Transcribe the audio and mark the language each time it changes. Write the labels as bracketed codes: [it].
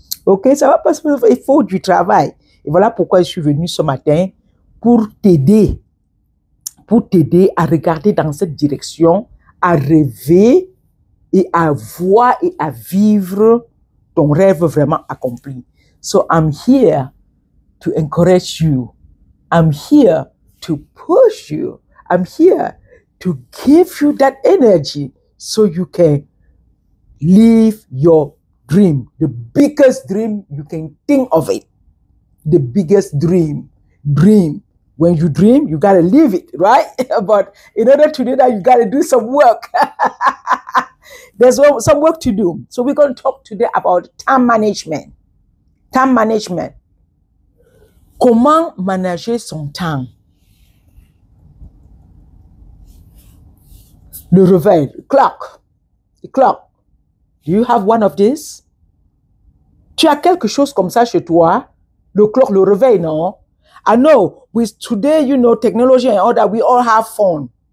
[fr] OK, ça va pas se faire. Il faut du travail. Et voilà pourquoi je suis venue ce matin pour t'aider à regarder dans cette direction, à rêver et à voir et à vivre ton rêve vraiment accompli. [en] So I'm here to encourage you. I'm here to push you. I'm here to give you that energy so you can live your dream, the biggest dream you can think of it. The biggest dream. When you dream, you got to live it, right? But in order to do that, you got to do some work. There's some work to do. So we're going to talk today about time management. Time management. [fr] Comment manager son temps? Le réveil, [en] the clock. Do you have one of these? [fr] Tu as quelque chose comme ça chez toi? Le clock, le réveil, non? [en] I know with today, technology and all that, we all have phone.